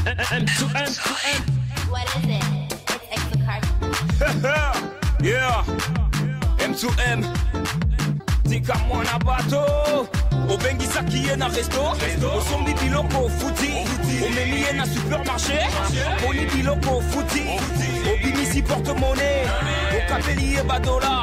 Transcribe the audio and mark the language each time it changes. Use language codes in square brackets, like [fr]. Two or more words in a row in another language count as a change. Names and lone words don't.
[en] M2M. What is it? It's the card. Yeah. [ln] M2M. Tika mwana bato. Obengisa kiye na resto. Osombi biloko futi. Omemiye na supermarché. Poni biloko futi. Obimisi porte-monnaie. Okapeliye ba dollar.